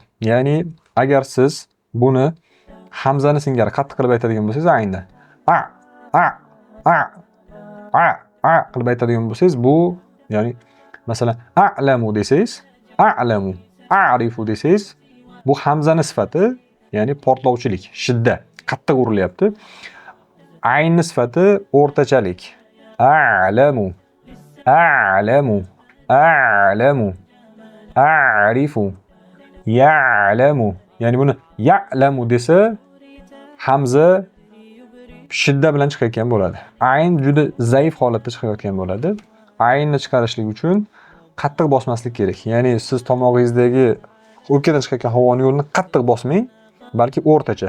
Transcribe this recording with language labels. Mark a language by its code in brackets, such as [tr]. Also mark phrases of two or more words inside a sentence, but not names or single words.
[uz] Ya'ni agar siz buni hamzani singari qattiq qilib aytadigan bo'lsangiz, aynda a qilib aytadigan bo'lsangiz, bu ya'ni masalan a'lamu desangiz, a'lamu, a'rifu desangiz, bu hamzani sifati, ya'ni portlovchilik, shiddat, qattiq urilyapti. Aynni sifati o'rtachalik. [ar] أعلم أعلم أعلم أعرف يعلم. [uz] Ya'ni buni ya'lamu desa, hamza shiddat bilan chiqayotgan bo'ladi. Ayn juda zaif holatda chiqayotgan bo'ladi. Aynni chiqarishlik uchun qattiq bosmaslik kerak. Ya'ni siz tomog'ingizdagi o'pkadan chiqayotgan havoning yo'lini qattiq bosmang, balki o'rtacha.